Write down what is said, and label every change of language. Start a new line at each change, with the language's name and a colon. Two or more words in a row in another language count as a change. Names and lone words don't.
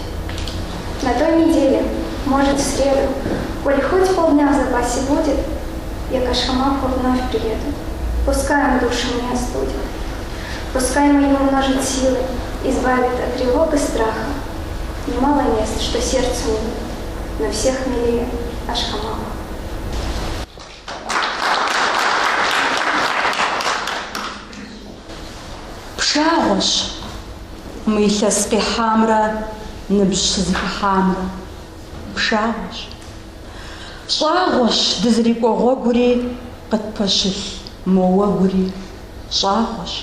Russian: На той неделе, может, в среду, коль хоть полдня в запасе будет, я к Ашхамаху вновь приеду. Пускай он душу мне остудит, пускай мою умножит силы, избавит от тревог и страха. Немало мест, что сердцу мило, но всех милее Ашхамаху.
Kabardian: Пшагъуэщ мы илъэс къихьамрэ ныбжь щызыхыхьамрэ. Пшагъуэщ. Щӏагъуэщ дызэрикӏуэ гъуэгури къытпэщылъ мо уэгури.